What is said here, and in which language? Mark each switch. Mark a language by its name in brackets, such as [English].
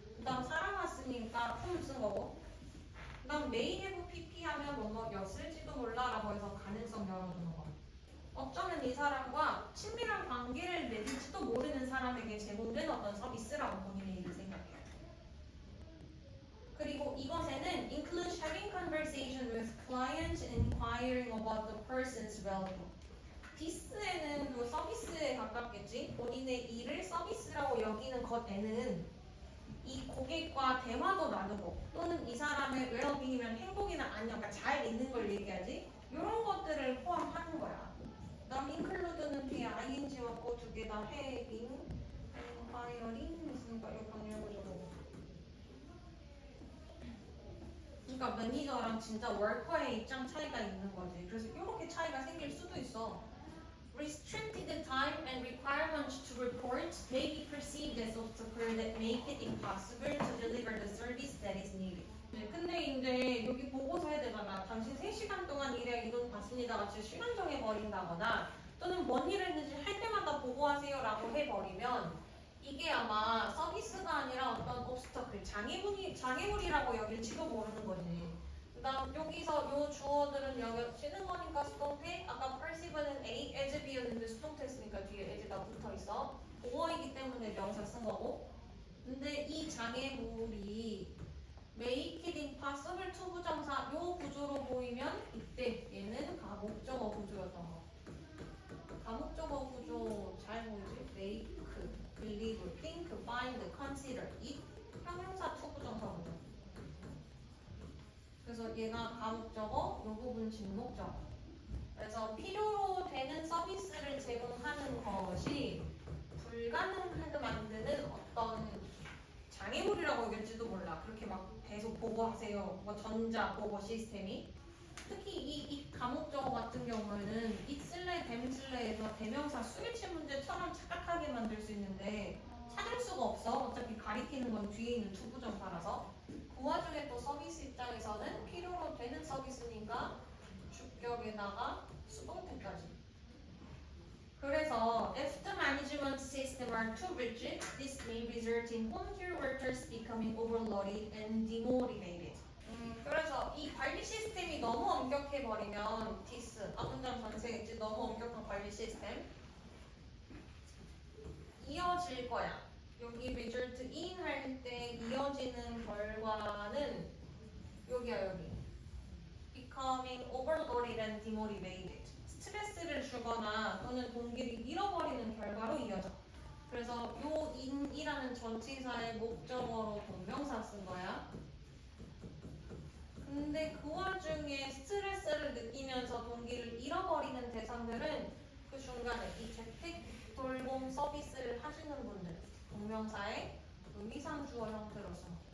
[Korean] 그다음 사람 왔으니까 whom 쓴 거고. 그다음 may have pp 하면 뭐였을지도 몰라라고 해서 가능성 열어주는 거. 어쩌면 이 사람과 친밀한 관계를 맺을지도 모르는 사람에게 제공된 어떤 서비스라고 본인의 일을 생각해요. 그리고 이것에는 [English] include having conversation with clients and inquiring about the person's well-being. [Korean] 디스에는 뭐 서비스에 가깝겠지. 본인의 일을 서비스라고 여기는 것에는 이 고객과 대화도 나누고 또는 이 사람의 웰빙이면 행복이나 안녕, 그러니까 잘 있는 걸 얘기하지. 이런 것들을 포함하는 거야. 그다음 include는 뒤에 ing 왔고 두 개 다 having, inquiring 있으니까 이거 방역을 그러니까 매니저랑 진짜 워커의 입장 차이가 있는 거지. 그래서 이렇게 차이가 생길 수도 있어. [English] Restricted time and requirements to report may be perceived as obstacles that make it impossible to deliver the service that is needed. [Korean] 근데 이제 여기 보고서 해야 되잖아. 당신 3시간 동안 일에 이돈 받습니다 같이 시간 정해버린다거나 또는 뭔 일을 했는지 할 때마다 보고하세요 라고 해버리면 이게 아마 서비스가 아니라 어떤 obstacle, 장애물이라고 여길지도 모르는 거지. 그다음 여기서 요 주어들은 여겨지는 거니까 수동태. 아까 perceive는 A, as B였는데 수동태 쓰니까 뒤에 as가 붙어 있어. 보어이기 때문에 명사 쓴 거고. 근데 이 장애물이 [English] make it impossible to [Korean] 부정사 요 구조로 보이면 이때 얘는 가목적어 구조였던 거. 가목적어 구조 잘 보이지? [English] make, believe, think, find, consider [Korean] 이 형용사 to 부정사 구조. 그래서 얘가 가목적어, 요 부분 직목적어. 그래서 필요로 되는 서비스를 제공하는 것이 불가능하게 만드는 어떤 장애물이라고 여길지도 몰라. 그렇게 막 계속 보고하세요. 뭐 전자 보고 시스템이. 특히 이 과목적어 같은 경우에는 있을래 됨쓸래에서 대명사 수일치 문제처럼 착각하게 만들 수 있는데 찾을 수가 없어. 어차피 가리키는 건 뒤에 있는 투부정사라서. 그 와중에 또 서비스 입장에서는 필요로 되는 서비스니까 주격에다가 수동태까지. 그래서 [English] if the management system are too rigid, this may result in home-care workers becoming overloaded and demotivated. [Korean] 그래서 이 관리 시스템이 너무 엄격해 버리면 디스 앞문장 전체겠지. 너무 엄격한 관리 시스템 이어질 거야. 여기 result in 할 때 이어지는 결과는 여기야 여기. [English] becoming overloaded and demotivated. [Korean] 스트레스를 주거나 또는 동기를 잃어버리는 결과로 이어져. 그래서 요 in이라는 전치사의 목적어로 동명사 쓴 거야. 근데 그 와중에 스트레스를 느끼면서 동기를 잃어버리는 대상들은 그 중간에 이 재택 돌봄 서비스를 하시는 분들 동명사의 의미상주어 형태로 써.